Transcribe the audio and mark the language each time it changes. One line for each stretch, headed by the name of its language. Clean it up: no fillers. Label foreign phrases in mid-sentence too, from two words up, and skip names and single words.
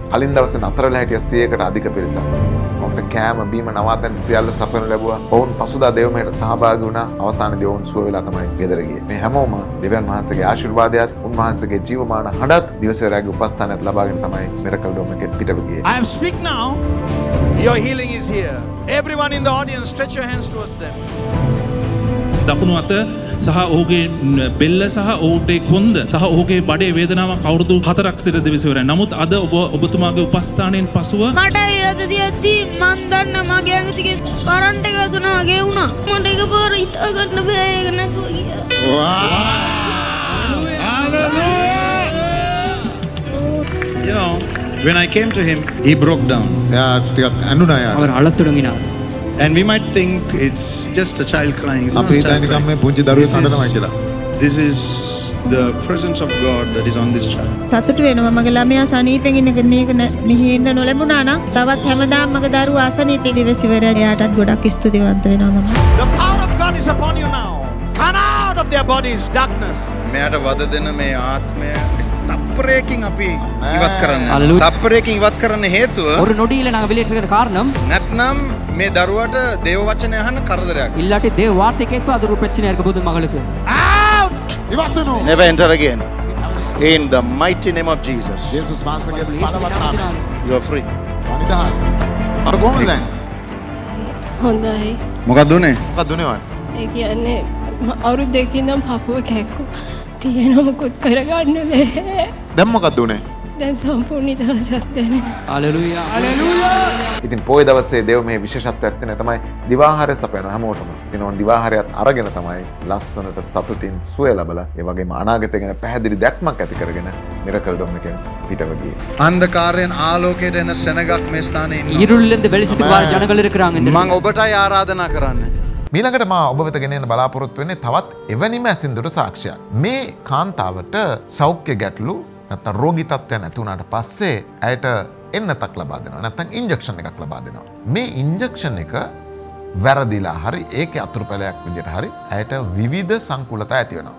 Sinhala: කලින් දවසේ නතර වෙලා හිටිය 100කට අධික පිරිසක්. ඔවුන්ට කෑම බීම නවාතැන් සියල්ල සපයනු ලැබුවා. ඔවුන් පසුදා දේවමයට සහභාගී වුණා. අවසානයේදී ඔවුන් සුව වෙලා තමයි ගෙදර ගියේ. මේ හැමෝම දෙවියන් වහන්සේගේ ආශිර්වාදයත් උන්වහන්සේගේ ජීවමාන හඬත් දිවසේවරයාගේ උපස්ථානයත් ලබාගෙන තමයි මිරකල් ඩෝම් එකේ පිටව ගියේ.
English: I am speak now. Your healing is here. Everyone in the audience, stretch your hands towards them.
Sinhala: දකුණු අත සහ ඔහුගේ බෙල්ල සහ ඔහුට කොන්ද සහ ඔහුගේ බඩේ වේදනාවක් අවුරුදු 4ක් සිට දිවසේවරයි. නමුත් අද ඔබතුමාගේ උපස්ථානයෙන් පසුව මට ඉරද දියද්දී මන් දන්න මගේ ඇඟ දිගේ කරන්ට් එක දුනා වගේ වුණා. මට එකපාර හිතා ගන්න බෑ ඒක නැතුව ගියා.
English: You know, when I came to him, he broke down.
Sinhala: එයා ටිකක් ඇඬුණා යාට.
Tamil: அவர் අழத் தொடங்கினார்.
English: And we might think it's just a child crying. It's not
Sinhala: අපි
English: a
Sinhala: හිතන්නේ
English: child
Sinhala: නිකන් මේ
English: crying.
Sinhala: පුංචි දරුවෙක් අඬනවා කියලා.
English: This is the presence of God that is on this child.
Sinhala: සතුටු වෙනවා මගේ ළමයා සනීපෙන් ඉන්න මේක මෙහි එන්න නොලැබුණා නම් තවත් හැමදාම මගේ දරුවා අසනීපෙ දිවසිවරය එයාටත් ගොඩක් ස්තුතිවන්ත වෙනවා මම.
English: The power of God is upon you now. Come out of their bodies, darkness.
Sinhala: මෙයාට වද දෙන මේ ආත්මය තප්පරයකින් අපි ඉවත් කරන්න.
English: Hallelujah.
Sinhala: තප්පරයකින් ඉවත් කරන්න හේතුව
Tamil: ஒரு நொடியில நாங்க வெளியேற்றுகிற காரணம்
Sinhala: නැත්නම් මේ දරුවට දේව වචනය අහන්න කරදරයක්.
Tamil: இல்லாட்டி தேவ வார்த்தை கேட்ப அது ஒரு பிரச்சனையா இருக்க போது மகளுக்கு.
Sinhala: ඉවත් වෙනවා.
English: Never enter again. In the mighty name of Jesus.
Sinhala: ජේසුස් වහන්සේගේ බලවත් නාමයෙන්
English: You are free.
Sinhala: නිදහස්. අර කොහොමද දැන්? හොඳයි. මොකක්ද උනේ? මොකක්ද උනේ වන්? ඒ කියන්නේ අවුරුදු දෙකකින් නම් පපුව කැක්කු තියෙන මොකුත් කරගන්න බැහැ. දැන් මොකක්ද උනේ? දැන් සම්පූර්ණ නිදහසක් දැනෙනවා.
English: ஹalleluya. ஹalleluya.
Sinhala: ඉතින් පොය දවසේ දේව මේ විශේෂත්වයක් තියෙන තමයි දිවාහාරය සපයනවා හැමෝටම. ඉතින් ඕන දිවාහාරයත් අරගෙන තමයි ලස්සනට සතුටින් සුවය ලබලා ඒ වගේම අනාගතය ගැන පැහැදිලි දැක්මක් ඇති කරගෙන මිරකල් ඩොම් එකෙන් පිටව ගියේ. අන්ධකාරයෙන් ආලෝකයට එන සෙනගක් මේ ස්ථානයේ ඉන්නවා.
Tamil: இருளிலிருந்து வெளிச்சத்துக்கு வர ஜனங்கள் இருக்கிறாங்க இந்த
Sinhala: මම ඔබටයි ආරාධනා කරන්නේ. මීළඟට මා ඔබ වෙත ගෙනෙන්න බලාපොරොත්තු වෙන්නේ තවත් එවැනිම ඇසින්දුට සාක්ෂියක්. මේ කාන්තාවට සෞඛ්‍ය ගැටලු නැත්නම් රෝගී තත්ත්වයන් ඇති වුණාට පස්සේ ඇයට එන්නතක් ලබා දෙනවා. නැත්නම් ඉන්ජෙක්ෂන් එකක් ලබා දෙනවා. මේ ඉන්ජෙක්ෂන් එක වැරදිලා හරි ඒකේ අතුරුපැලයක් විදිහට හරි ඇයට විවිධ සංකූලතා ඇති වෙනවා.